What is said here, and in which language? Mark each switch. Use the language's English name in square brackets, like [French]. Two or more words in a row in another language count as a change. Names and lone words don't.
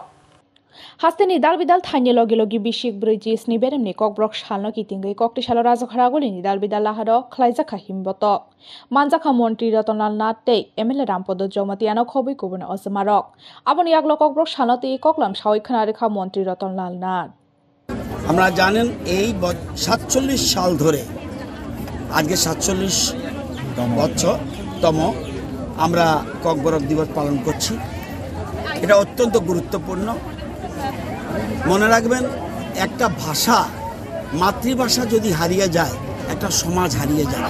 [Kok Borok] Hasteni dal bidal thanye logi logi Bishik Bridge Stimberem ni kokbrok shalo kitingai kokti shalo raja khoraguli ni dal bidala haro khlaizakha himboto manjaka montri Ratonlal Nath te MLA Rampodo Jomatiano khoboi kubun ozmaro. Aboni yaglo kokbrok shalo te koklam shawai khanarekha montri Ratonlal Nath. [Bangla] আমরা জানেন এই 47 সাল ধরে আজকে 47তম আমরা ককবরক দিবস পালন করছি। এটা অত্যন্ত গুরুত্বপূর্ণ। মনে রাখবেন, একটা ভাষা, মাতৃভাষা যদি হারিয়ে যায় একটা সমাজ হারিয়ে যায়।